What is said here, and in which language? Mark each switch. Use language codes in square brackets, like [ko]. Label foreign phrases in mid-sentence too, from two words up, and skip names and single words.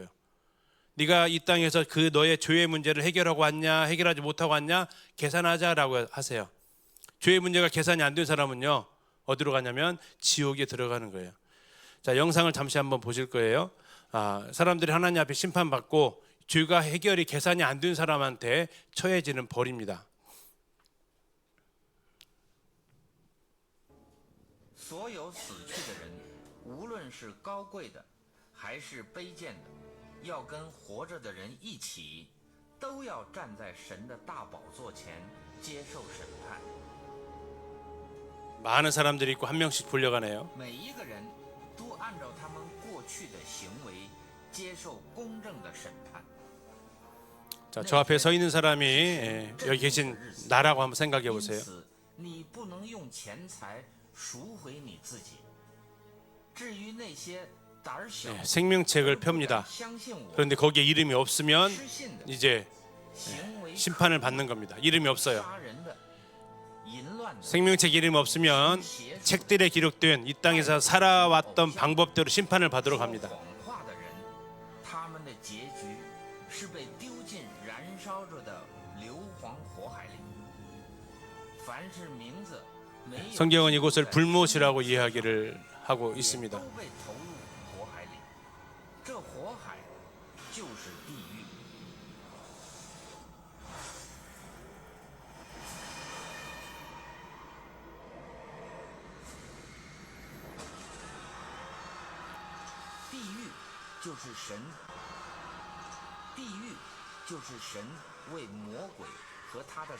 [ko] 네가 이 땅에서 그 너의 죄의 문제를 해결하고 왔냐, 해결하지 못하고 왔냐, 계산하자라고 하세요. 죄의 문제가 계산이 안 된 사람은요, 어디로 가냐면 지옥에 들어가는 거예요. 자, 영상을 잠시 한번 보실 거예요. 사람들이 하나님 앞에 심판받고 죄가 해결이 계산이 안 된 사람한테 처해지는 벌입니다. [zh] 所有死去的人，无论是高贵的还是卑贱的，要跟活着的人一起，都要站在神的大宝座前接受审判。 [ko] 많은 사람들이 있고 한 명씩 불려가네요. [zh] 每一个人都按照他们过去的行为接受公正的审判。 [ko] 자, 저 앞에 서 있는 사람이 여기 계신 나라고 한번 생각해 보세요. [zh] 因此，你不能用钱财赎回你自己。至于那些胆儿小、 [ko] 생명책을 펴니다. [zh] 相信我 [ko] 그런데 거기에 이름이 없으면 [zh] 失信的 [ko] 이제 [zh] 行为 [ko] 심판을 받는 겁니다. 이름이 없어요. [zh] 杀人的、淫乱的、 [ko] 생명책 이름이 없으면 책들에 기록된 이 땅에서 살아왔던 방법대로 심판을 받으러 갑니다. [zh] 谎话的人，他们的结局是被丢进燃烧着的硫磺火海里。凡是名字没有 [ko] 성경은 이곳을 불못이라고 이야기를 하고 [zh] 也 [ko] 있습니다. [zh] 都被投入火海里。这火海就是地狱。地狱就是神，地狱就是神为魔鬼和他的